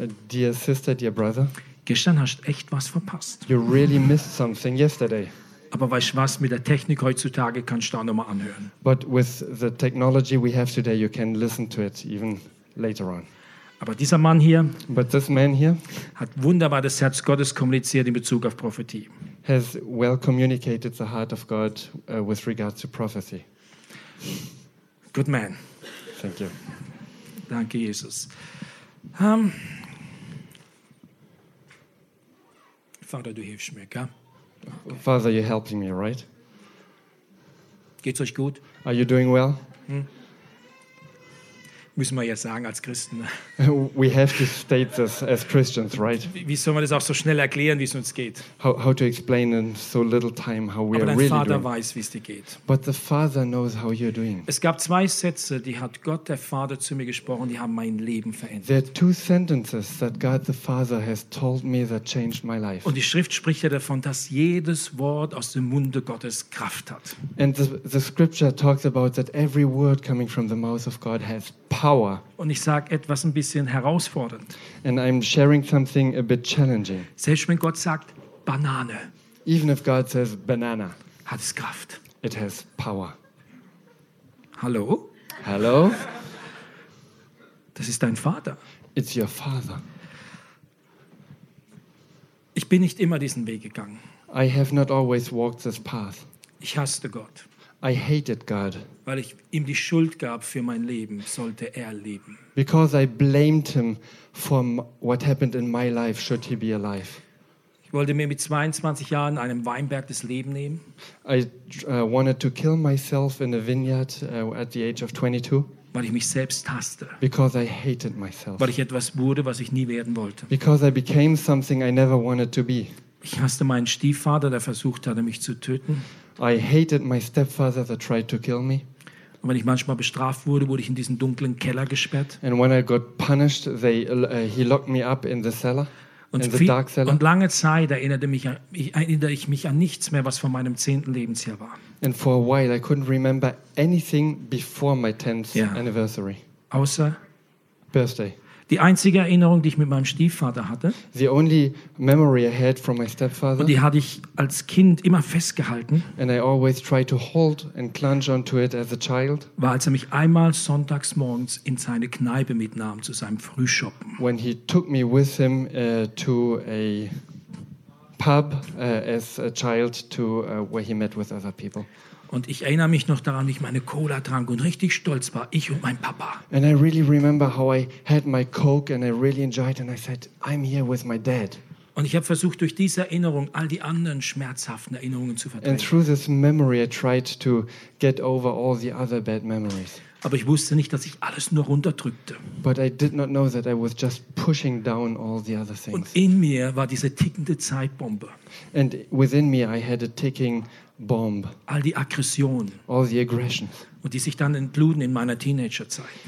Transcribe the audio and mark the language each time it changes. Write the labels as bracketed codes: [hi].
[en] Dear sister, dear brother. [de] Gestern hast du echt was verpasst. [en] You really missed something yesterday. [de] Aber weißt du was, mit der Technik heutzutage kannst du auch nochmal anhören. [en] But with the technology we have today, you can listen to it even later on. [de] Aber dieser Mann hier, [en] but this man here, [de] hat wunderbar das Herz Gottes kommuniziert in Bezug auf Prophetie. [en] Has well communicated the heart of God with regard to prophecy. Good man. Thank you. [de] Danke, Jesus. Vater, du hilfst mir, gell? [en] Okay. Father, you're helping me, right? [de] Geht's euch gut? [en] Are you doing well? [de] Müssen wir ja sagen als Christen. [en] We have to state this as Christians, right? [de] Wie soll man das auch so schnell erklären, wie es uns geht? [en] How to explain in so little time how we are really doing? [de] Aber dein Vater weiß, wie es dir geht. [en] But the Father knows how you're doing. [de] Es gab zwei Sätze, die hat Gott der Vater zu mir gesprochen, die haben mein Leben verändert. [en] There are two sentences that God the Father has told me that changed my life. [de] Und die Schrift spricht ja davon, dass jedes Wort aus dem Munde Gottes Kraft hat. [en] And the Scripture talks about that every word coming from the mouth of God has power. [de] Und ich sage etwas ein bisschen herausfordernd. [en] And I'm sharing something a bit challenging. [de] Selbst wenn Gott sagt Banane, [en] even if God says banana, [de] hat es Kraft. [en] It has power. [de] Hallo? [en] Hallo? [de] Das ist dein Vater. [en] It's your father. [de] Ich bin nicht immer diesen Weg gegangen. [en] I have not always walked this path. [de] Ich hasste Gott. [en] I hated God. [de] Weil ich ihm die Schuld gab für mein Leben, sollte er leben. [en] Because I blamed him for what happened in my life, should he be alive. [de] Ich wollte mir mit 22 Jahren in einem Weinberg das Leben nehmen. [en] I wanted to kill myself in a vineyard at the age of 22. [de] Weil ich mich selbst hasste. [en] Because I hated myself. [de] Weil ich etwas wurde, was ich nie werden wollte. [en] Because I became something I never wanted to be. [de] Ich hasste meinen Stiefvater, der versucht hatte, mich zu töten. [en] I hated my stepfather that tried to kill me. [de] Und wenn ich manchmal bestraft wurde, wurde ich in diesen dunklen Keller gesperrt. [en] And when I got punished, he locked me up in the cellar, [de] und [en] in the dark cellar. [de] Und lange Zeit erinnere ich mich an nichts mehr, was vor meinem 10. Lebensjahr war. [en] And for a while I couldn't remember anything before my 10th anniversary. [de] Außer [en] birthday. [de] Die einzige Erinnerung, die ich mit meinem Stiefvater hatte, [en] the only memory I had from my stepfather, [de] und die hatte ich als Kind immer festgehalten, [en] and I always tried to hold and clutch onto it as a child, [de] war, als er mich einmal sonntags morgens in seine Kneipe mitnahm zu seinem Frühschoppen. [en] When he took me with him to a pub as a child to where he met with other people. [de] Und ich erinnere mich noch daran, wie ich meine Cola trank und richtig stolz war, ich und mein Papa. [en] And I really remember how I had my Coke and I really enjoyed it and I said, I'm here with my dad. [de] Und ich habe versucht, durch diese Erinnerung all die anderen schmerzhaften Erinnerungen zu verdrängen. [en] And through this memory I tried to get over all the other bad memories. [de] Aber ich wusste nicht, dass ich alles nur runterdrückte. [en] But I did not know that I was just pushing down all the other things. [de] Und in mir war diese tickende Zeitbombe. [en] And within me I had a ticking bomb. [de] All die Aggressionen. [en] All the aggressions. [de] Und die sich dann entluden in meiner Teenagerzeit.